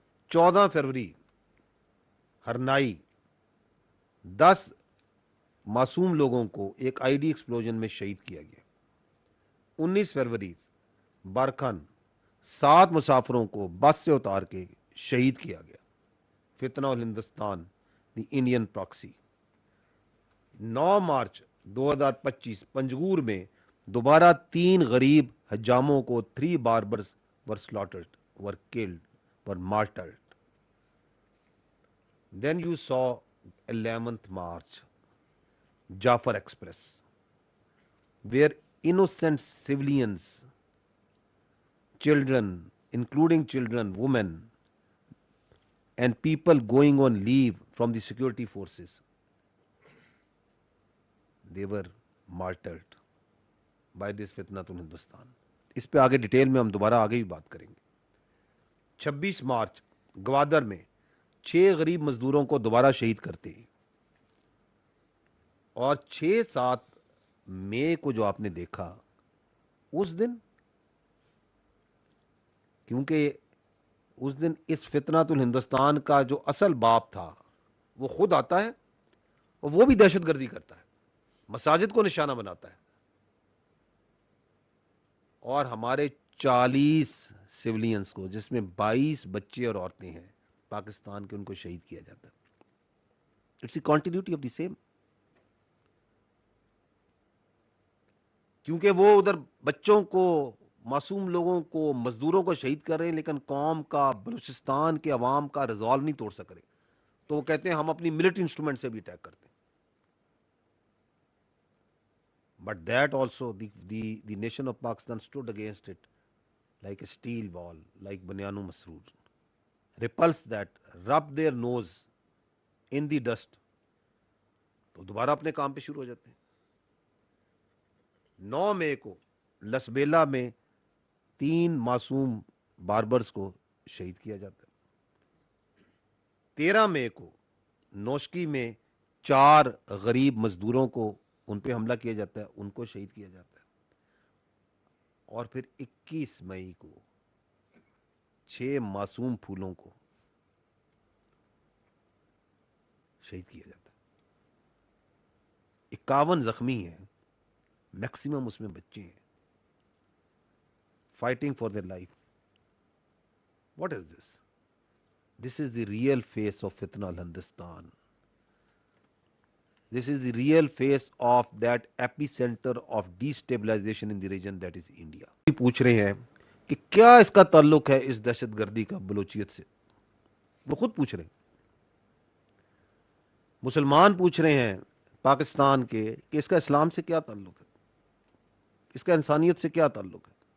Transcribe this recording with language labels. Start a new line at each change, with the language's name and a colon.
Urdu: 14 فروری ہرنائی 10 معصوم لوگوں کو ایک آئی ڈی ایکسپلوژن میں شہید کیا گیا. 19 فروری بارکھن 7 مسافروں کو بس سے اتار کے شہید کیا گیا.
English: فتنہ الہندوستان the Indian proxy.
Urdu: 9 March 2025 Panjgur میں دوبارہ 3 غریب حجاموں کو
English: 3 barbers were slaughtered, were killed, were martyred. Then you saw 11th March Jafar Express where innocent civilians, children, including children, women and people going on leave from the security forces, they were martyred by this Fitnatul Hindustan.
Urdu: اس پہ آگے detail میں ہم دوبارہ آگے بھی بات کریں گے. 26 مارچ گوادر میں 6 غریب مزدوروں کو دوبارہ شہید کرتے ہیں اور 6-7 مئی کو جو آپ نے دیکھا اس دن، کیونکہ اس دن اس فتنۃ الہندوستان کا جو اصل باپ تھا وہ خود آتا ہے اور وہ بھی دہشت گردی کرتا ہے، مساجد کو نشانہ بناتا ہے اور ہمارے 40 سولینس کو جس میں 22 بچے اور عورتیں ہیں پاکستان کے ان کو شہید کیا جاتا ہے.
English: It's the continuity of the same.
Urdu: کیونکہ وہ ادھر بچوں کو، معصوم لوگوں کو، مزدوروں کو شہید کر رہے ہیں لیکن قوم کا، بلوچستان کے عوام کا ریزالو نہیں توڑ سک رہے، تو وہ کہتے ہیں ہم اپنی ملٹری انسٹرومنٹ سے بھی اٹیک کرتے ہیں.
English: But that also the nation of Pakistan stood against it like a steel wall, like Banyanu Masroor. Repulsed that, rubbed their nose in the dust.
Urdu: تو دوبارہ اپنے کام پہ شروع ہو جاتے ہیں. 9 مئی کو لسبیلا میں 3 معصوم باربرز کو شہید کیا جاتا ہے. 13 مئی کو نوشکی میں 4 غریب مزدوروں کو ان پہ حملہ کیا جاتا ہے، ان کو شہید کیا جاتا ہے. اور پھر 21 مئی کو 6 معصوم پھولوں کو شہید کیا جاتا ہے. 51 زخمی ہیں، میکسیمم اس میں بچے ہیں.
English: Fighting for their life. What is this? This is the real face of فتنہ الہندوستان. This is the real face of that epicenter of destabilization in the region that is India.
Urdu: پوچھ رہے ہیں کہ کیا اس کا تعلق ہے اس دہشت گردی کا بلوچیت سے؟ وہ خود پوچھ رہے ہیں. مسلمان پوچھ رہے ہیں پاکستان کے کہ اس کا اسلام سے کیا تعلق ہے, اس کا انسانیت سے کیا تعلق ہے.